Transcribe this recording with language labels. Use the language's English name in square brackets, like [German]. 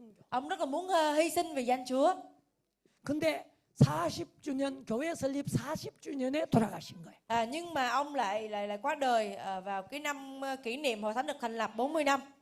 [Vietnamese] Ông rất là muốn hy sinh vì danh Chúa. [Korean] 근데 40주년 교회 설립 40주년에 돌아가신 거예요. [Vietnamese] Nhưng mà ông lại qua đời vào cái năm kỷ niệm hội thánh được thành lập 40 năm.